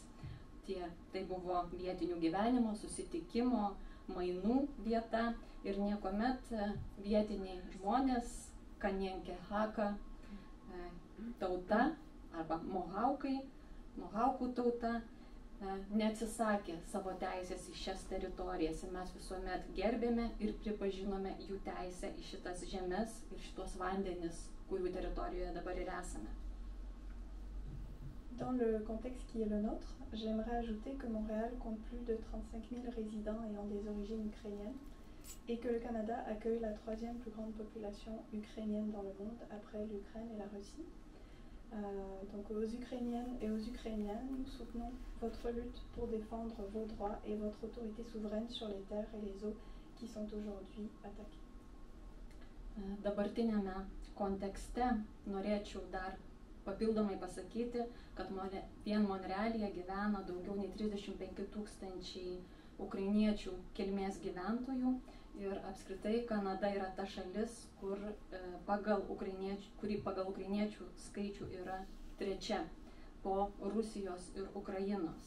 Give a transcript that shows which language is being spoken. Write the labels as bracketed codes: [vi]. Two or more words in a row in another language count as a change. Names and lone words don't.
[lt] Tai buvo vietinių gyvenimo, susitikimo, mainų vieta ir niekuomet vietiniai žmonės, Kanien'kehá:ka tauta arba Mohawkai Mohaukų tauta neatsisakė savo teisės į šias teritorijas ir mes visuomet gerbėme ir pripažinome jų teisę į šitas žemes ir šitos vandenis, kurių teritorijoje dabar ir esame. [fr] Dans le contexte qui est le nôtre, j'aimerais ajouter que Montréal compte plus de 35 000 résidents ayant des origines ukrainiennes et que le Canada accueille la troisième plus grande population ukrainienne dans le monde après l'Ukraine et la Russie. Donc aux Ukrainiennes et aux Ukrainiens, nous soutenons votre lutte pour défendre vos droits et votre autorité souveraine sur les terres et les eaux qui sont aujourd'hui attaquées. [lt] Dabartinėme kontekste norėčiau dar papildomai pasakyti, kad vien Monrealyje gyvena daugiau nei 35 000 ukrainiečių kilmės gyventojų ir apskritai Kanada yra ta šalis, kuri pagal ukrainiečių skaičių yra trečia po Rusijos ir Ukrainos.